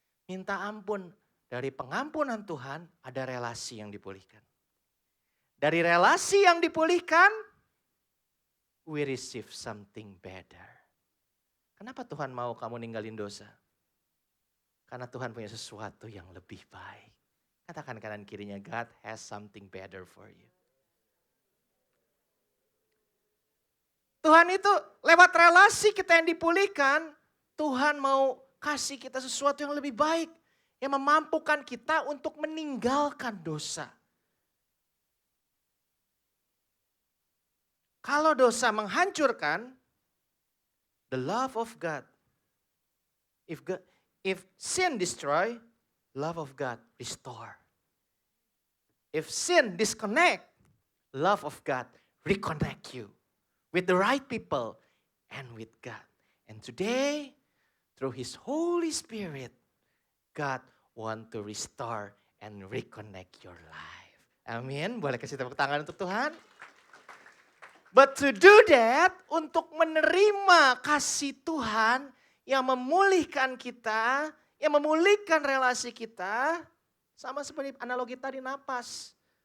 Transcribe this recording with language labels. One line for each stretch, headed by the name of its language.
Indonesian: Minta ampun, dari pengampunan Tuhan ada relasi yang dipulihkan. Dari relasi yang dipulihkan,
English: we receive something better.
Indonesian: Kenapa Tuhan mau kamu ninggalin dosa? Karena Tuhan punya sesuatu yang lebih baik. Katakan kanan kirinya,
English: God has something better for you.
Indonesian: Tuhan itu lewat relasi kita yang dipulihkan, Tuhan mau kasih kita sesuatu yang lebih baik. Yang memampukan kita untuk meninggalkan dosa. Kalau dosa menghancurkan,
English: the love of God. If sin destroy, love of God restore. If sin disconnect, love of God reconnect you with the right people and with God. And today, through His Holy Spirit, God want to restore and reconnect your life.
Indonesian: Amin. Boleh kasih tepuk tangan untuk Tuhan.
English: But to do that,
Indonesian: untuk menerima kasih Tuhan yang memulihkan kita, yang memulihkan relasi kita, sama seperti analogi tadi napas.